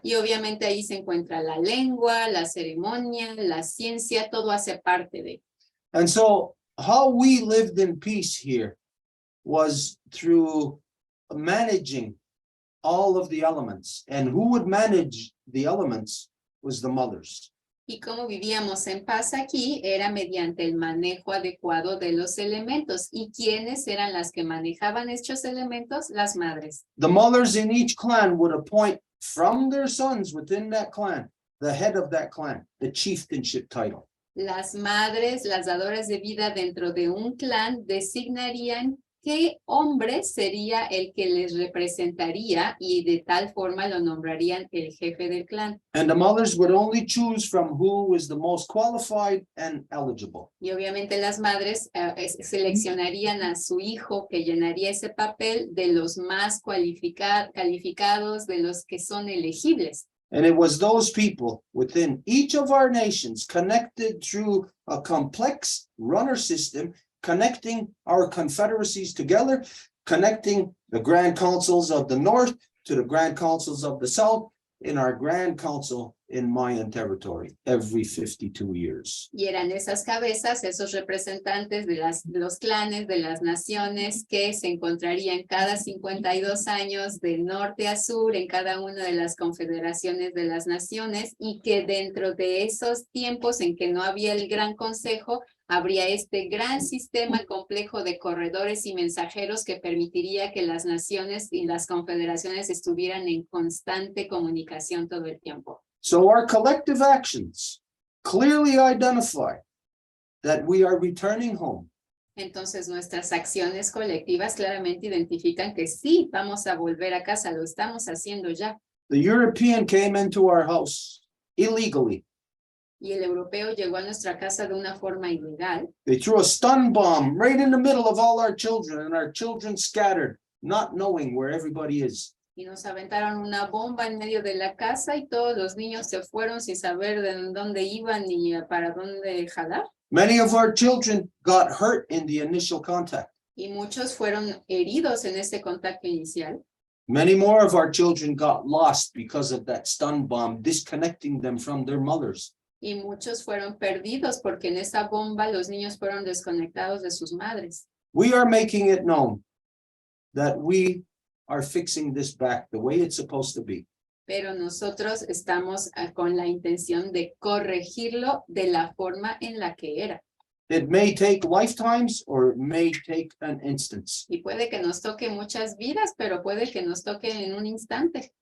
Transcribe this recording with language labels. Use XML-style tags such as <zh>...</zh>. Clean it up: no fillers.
<es>Y obviamente ahí se encuentra la lengua, la ceremonia, la ciencia, todo hace parte de.</es> <en>And so how we lived in peace here was through managing all of the elements. And who would manage the elements was the mothers.</en> <es>Y cómo vivíamos en paz aquí era mediante el manejo adecuado de los elementos. ¿Y quiénes eran las que manejaban estos elementos? Las madres.</es> <en>The mothers in each clan would appoint from their sons within that clan, the head of that clan, the chieftainship title.</en> <es>Las madres, las dadoras de vida dentro de un clan, designarían qué hombre sería el que les representaría y de tal forma lo nombrarían el jefe del clan.</es> <en>And the mothers would only choose from who was the most qualified and eligible.</en> <es>Y obviamente las madres seleccionarían a su hijo que llenaría ese papel de los más calificados, de los que son elegibles.</es> <en>And it was those people within each of our nations connected through a complex runner system, connecting our confederacies together, connecting the grand councils of the north to the grand councils of the south in our grand council in Mayan territory every 52 years.</en> <es>Y eran esas cabezas, esos representantes de los clanes, de las naciones que se encontrarían cada 52 años de norte a sur en cada una de las confederaciones de las naciones y que dentro de esos tiempos en que no había el gran consejo, habría este gran sistema complejo de corredores y mensajeros que permitiría que las naciones y las confederaciones estuvieran en constante comunicación todo el tiempo.</es> <en>So our collective actions clearly identify that we are returning home.</en> <es>Entonces nuestras acciones colectivas claramente identifican que sí, vamos a volver a casa, lo estamos haciendo ya.</es> <en>The European came into our house illegally.</en> <es>Y el europeo llegó a nuestra casa de una forma ilegal.</es> <en>They threw a stun bomb right in the middle of all our children, and our children scattered, not knowing where everybody is.</en> <es>Y nos aventaron una bomba en medio de la casa y todos los niños se fueron sin saber de dónde iban ni para dónde jalar.</es> <en>Many of our children got hurt in the initial contact.</en> <es>Y muchos fueron heridos en ese contacto inicial.</es> <en>Many more of our children got lost because of that stun bomb, disconnecting them from their mothers.</en> <es>Y muchos fueron perdidos porque en esa bomba los niños fueron desconectados de sus madres.</es> <en>We are making it known that we are fixing this back the way it's supposed to be.</en> <es>Pero nosotros estamos con la intención de corregirlo de la forma en la que era.</es> <en>It may take lifetimes or it may take an instance,</en> <es>Y puede que nos toque muchas vidas, pero puede que nos toque en un instante.</es>